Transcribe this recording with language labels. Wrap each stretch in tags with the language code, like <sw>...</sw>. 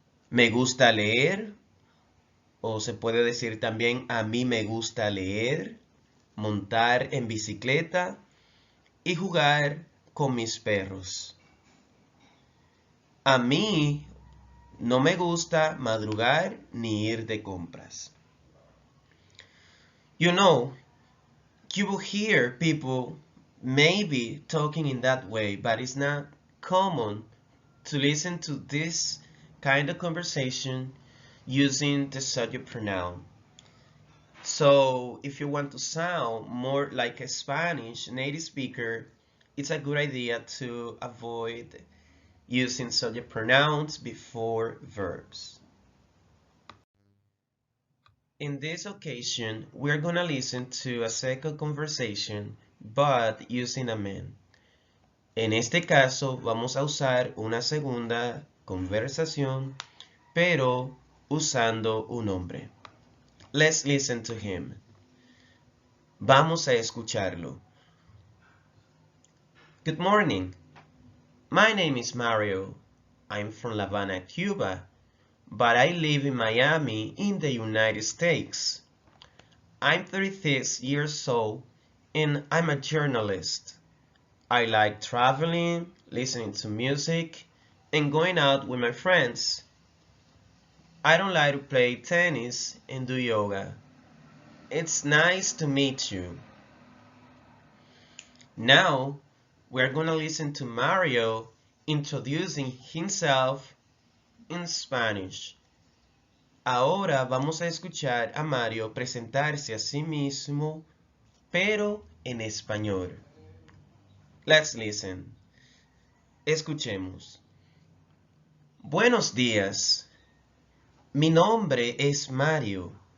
<es>Me gusta leer, o se puede decir también a mí me gusta leer, montar en bicicleta y jugar con mis perros. A mí no me gusta madrugar ni ir de compras.</es> <en>You know, you will hear people maybe talking in that way, but it's not common to listen to this kind of conversation using the subject pronoun. So if you want to sound more like a Spanish native speaker, it's a good idea to avoid using subject pronouns before verbs. In this occasion, we're gonna listen to a second conversation, but using a man.</en> <es>En este caso, vamos a usar una segunda conversación, pero usando un hombre.</es> <en>Let's listen to him.</en> <es>Vamos a escucharlo.</es> <en>Good morning. My name is Mario. I'm from La Habana, Cuba, but I live in Miami in the United States. I'm 36 years old and I'm a journalist. I like traveling, listening to music, and going out with my friends. I don't like to play tennis and do yoga. It's nice to meet you. Now, we're gonna listen to Mario introducing himself in Spanish.</en> <es>Ahora vamos a escuchar a Mario presentarse a sí mismo, pero en español.</es> <en>Let's listen.</en> <es>Escuchemos. Buenos días. Mi nombre es Mario.</es>